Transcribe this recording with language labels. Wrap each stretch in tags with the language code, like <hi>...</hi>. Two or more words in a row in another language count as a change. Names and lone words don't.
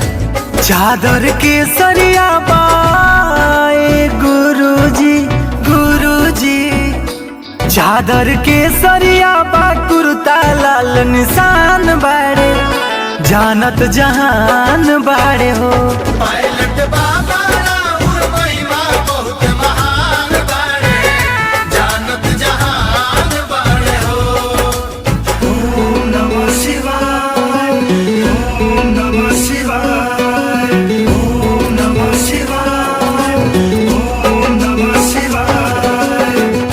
<bho>चादर के सरिया बाए गुरुजी, गुरुजी चादर के सरिया बा, कुर्ता लाल निशान बड़े, जानत जहान बड़े हो। पायलट बाबा राउर महिमा बहुत महान बाड़े, जानत जहान बाड़े हो।</bho> <sa>ओम् नमः शिवाय. ओम् नमः शिवाय. ओम् नमः शिवाय। ओम् नमः शिवाय.</sa>